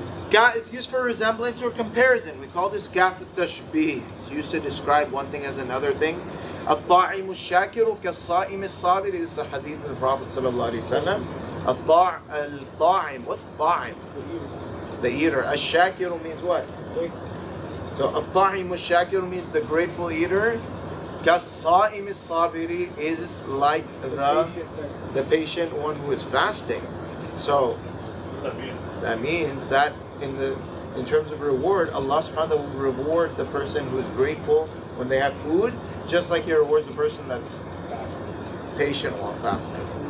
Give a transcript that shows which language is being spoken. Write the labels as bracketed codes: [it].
[en] Ka is used for resemblance or comparison. We call this kaf tashbih. It's used to describe one thing as another thing. [ar] الطاعم الشاكر كالصائم الصابر [en] is a hadith of the Prophet sallallahu alaihi wasallam. [ar] الطاعم, [en] what's [ar] طاعم? [en] The eater. الشاكر means what? So [ar] الطاعم الشاكر [en] means the grateful eater. [ar] كالصائم الصابر [en] is like the patient one who is fasting. So that means that in terms of reward, Allah subhanahu wa ta'ala will reward the person who is grateful when they have food, just like He rewards the person that's patient while fasting.